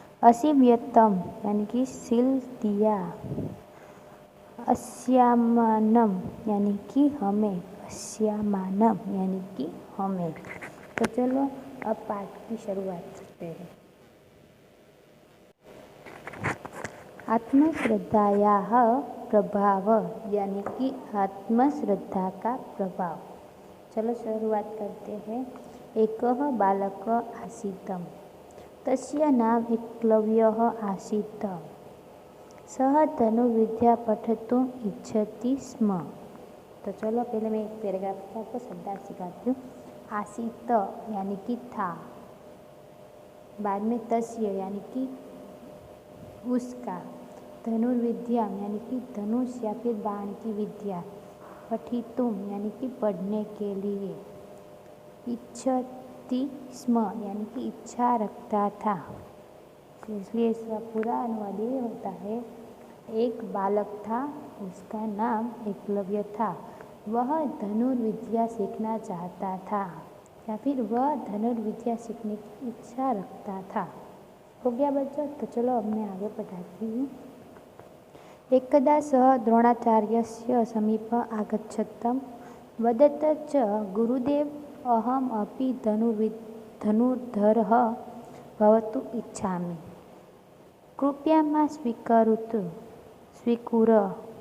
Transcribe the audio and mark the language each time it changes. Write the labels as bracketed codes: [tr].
[hi] अशिव्यतम यानी कि सिल दिया, अस्यामानम यानी कि हमें, अस्यामानम यानी कि हमें। तो चलो अब पाठ की शुरुआत करते हैं। [sa] आत्मश्रद्धाया प्रभाव [hi] यानी कि आत्मश्रद्धा का प्रभाव। चलो शुरुआत करते हैं। [sa] एकः बालक आसीत्, तस्य नाम एकलव्यः आसीत्, सः धनुर्विद्या पठितुम् इच्छति स्म। [hi] तो चलो पहले मैं एक पैराग्राफ को शब्दार्थ सिखाती हूँ। आसीत् यानी कि था, बाद में तस्य यानी कि उसका, धनुर्विद्या यानी कि धनुष या फिर बाण की विद्या, पठितुम यानी कि पढ़ने के लिए, इच्छति स्म यानी कि इच्छा रखता था। इसलिए इसका पूरा अनुवाद ये होता है, एक बालक था, उसका नाम एकलव्य था, वह धनुर्विद्या सीखना चाहता था या फिर वह धनुर्विद्या सीखने की इच्छा रखता था। हो गया बच्चों? तो चलो अब मैं आगे पढ़ाती हूँ। [sa] एकदा सः द्रोणाचार्यस्य समीपम् आगच्छत्, वदत् च गुरुदेव, अहम् अपि धनुर्धरः भवितुम् इच्छामि, कृपया मां स्वीकुर।